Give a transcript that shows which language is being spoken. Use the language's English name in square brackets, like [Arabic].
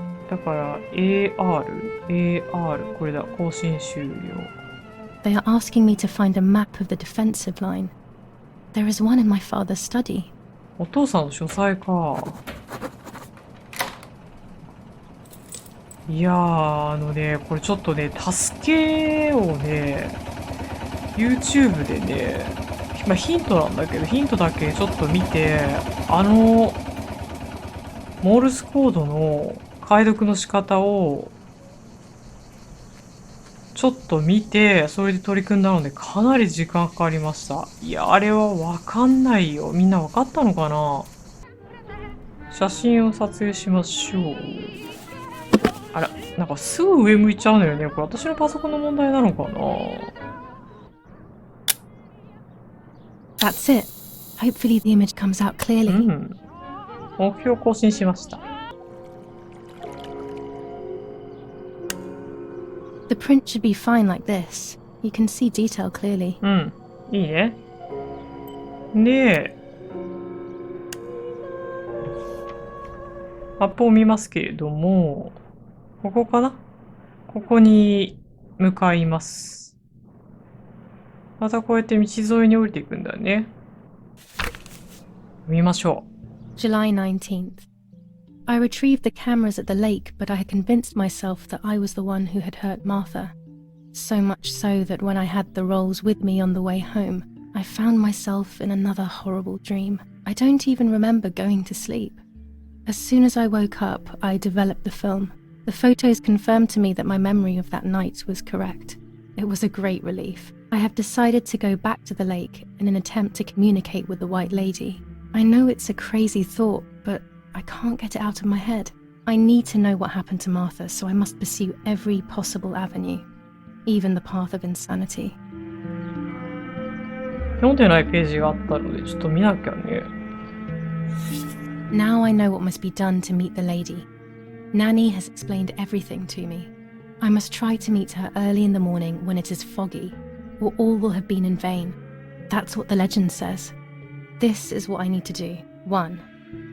[Japanese] だから AR、これだ、更新終了。 [English] They are asking me to find a map of the defensive line. There is one in my father's study. [Japanese] お父さんの書斎か。いやー、これちょっとね、助けをね、YouTube でね、ヒントなんだけど、ヒントだけちょっと見て、モールスコードの解読の仕方をちょっと見て、それで取り組んだのでかなり時間かかりました。いや、あれはわかんないよ。みんなわかったのかな？写真を撮影しましょう。あら、なんかすぐ上向いちゃうのよね。これ私のパソコンの問題なのかな？ [English] That's it. Hopefully the image comes out clearly. [Japanese] 目標更新しました。 [English] The print should be fine like this. You can see detail clearly. [Japanese] いいね。で、マップを見ますけれども、ここかな？ここに向かいます。またこうやって道沿いに降りていくんだね。見ましょう。 [English] July 19th. I retrieved the cameras at the lake, but I had convinced myself that I was the one who had hurt Martha. So much so that when I had the rolls with me on the way home, I found myself in another horrible dream. I don't even remember going to sleep. As soon as I woke up, I developed the film. The photos confirmed to me that my memory of that night was correct. It was a great relief. I have decided to go back to the lake in an attempt to communicate with the White Lady. I know it's a crazy thought, but I can't get it out of my head. I need to know what happened to Martha, so I must pursue every possible avenue, even the path of insanity. [Japanese] 読んでないページがあったので、ちょっと見なきゃね。 [English] Now I know what must be done to meet the lady. Nanny has explained everything to me. I must try to meet her early in the morning when it is foggy, or all will have been in vain. That's what the legend says. This is what I need to do. 1.